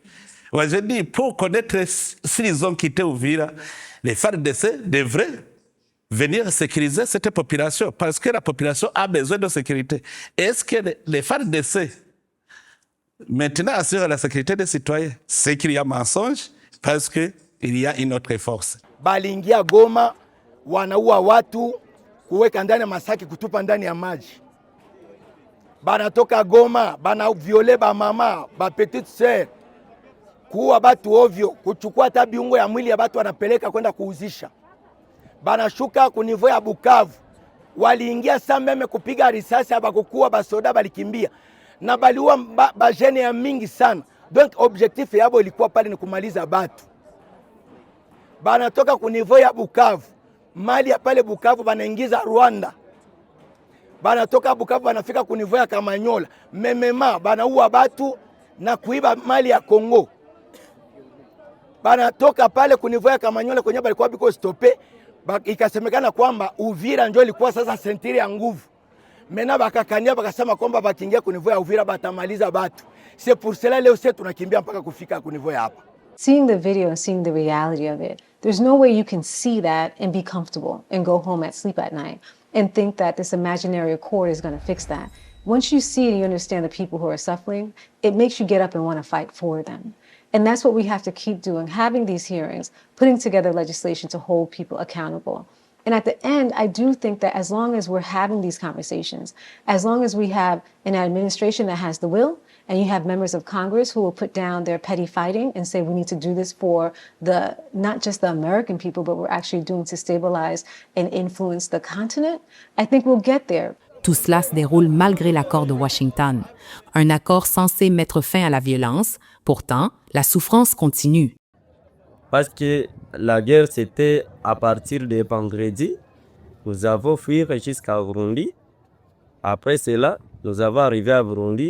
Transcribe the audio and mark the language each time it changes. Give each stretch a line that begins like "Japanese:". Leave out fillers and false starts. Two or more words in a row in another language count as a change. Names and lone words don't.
French: Moi, je dis, pour connaître s'ils ont quitté Uvira, les FARDC devraient venir sécuriser cette population parce que la population a besoin de sécurité. Est-ce que les FARDC maintenant assurent la sécurité des citoyens? C'est qu'il y a mensonge parce qu'il y a une autre force.
Swahili: Balingia Goma, wanaua watu, kuweka ndani ya masaki, kutupa ndani ya maji. Banatoka Goma, bana viole ba mama, ba
French: petite sœur,
Swahili: kuua batu ovyo, kuchukua hata biungo ya mwili ya batu wanapeleka kwenda kuuzisha. Banashuka ku niveau ya Bukavu, waliingia saa meme kupiga risasi, abakukuwa basoda balikimbia na baliua bajene ya mingi sana. Donc objectif yabo ilikuwa pale ni kumaliza batu. Banatoka ku niveau ya Bukavu, mali ya pale Bukavu banaingiza Rwanda. Banatoka Bukavu banafika ku niveau ya Kamanyola, memema banaua batu na kuiba mali ya Kongo. Banatoka pale ku niveau ya Kamanyola kwenye balikuwa biko stope, ikasemekana kwamba Uvira ndio ilikuwa sasa sentiri ya nguvu. Mena bakakania bakasema kwamba bakiingia ku niveau ya Uvira batamaliza batu.
French: C'est pour cela
Swahili: leo sisi tunakimbia mpaka kufika ku niveau ya hapa.
English: Seeing the video and seeing the reality of it, there's no way you can see that and be comfortable and go home at sleep at night and think that this imaginary accord is going to fix that. Once you see and you understand the people who are suffering, it makes you get up and want to fight for them. And that's what we have to keep doing, having these hearings, putting together legislation to hold people accountable. And at the end, I do think that as long as we're having these conversations, as long as we have an administration that has the will, and you have members of Congress who will put down their petty fighting and say we need to do this for not just the American people, but we're actually doing to stabilize and influence the continent, I think we'll get there.
French: Tout cela se déroule malgré l'accord de Washington, un accord censé mettre fin à la violence. Pourtant, la souffrance continue. Parce que la guerre, c'était à partir de vendredi. Nous avons fui jusqu'à Burundi. Après cela, nous avons arrivé à Burundi.